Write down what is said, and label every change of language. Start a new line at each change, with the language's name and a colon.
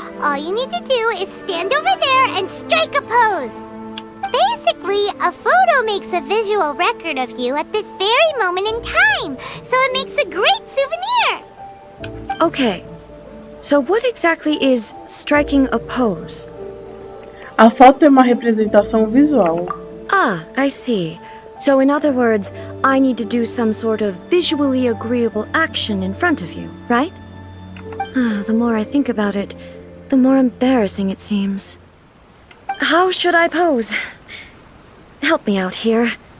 English: All you need to do is stand over there and strike a pose. Basically, a photo makes a visual record of you at this very moment in time, so it makes a great souvenir. Okay, so what exactly is striking a pose?
Portuguese: A foto é uma representação visual.
English: Ah, I see. So in other words, I need to do some sort of visually agreeable action in front of you, right? The more I think about it, the more embarrassing it seems. How should I pose? Help me out here.